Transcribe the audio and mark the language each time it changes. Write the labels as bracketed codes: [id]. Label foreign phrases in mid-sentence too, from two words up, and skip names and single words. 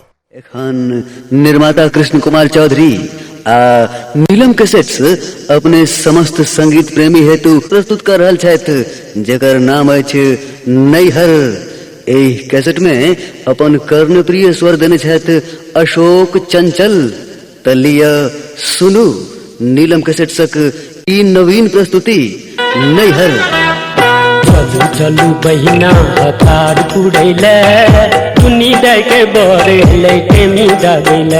[mai] एखन निर्माता कृष्ण कुमार चौधरी आ नीलम कैसेट्स अपने समस्त संगीत प्रेमी हेतु प्रस्तुत कर रहल छथि जेकर नाम अछि नैहर। एहि कैसेट में अपन कर्णप्रिय स्वर देने छथि अशोक चंचल। तलिय सुनु नीलम कैसेट्सक ई नवीन प्रस्तुति नैहर। चलू चलू बहिना हकार पुरैले तुनी दे के बरे लेके मी दागैले।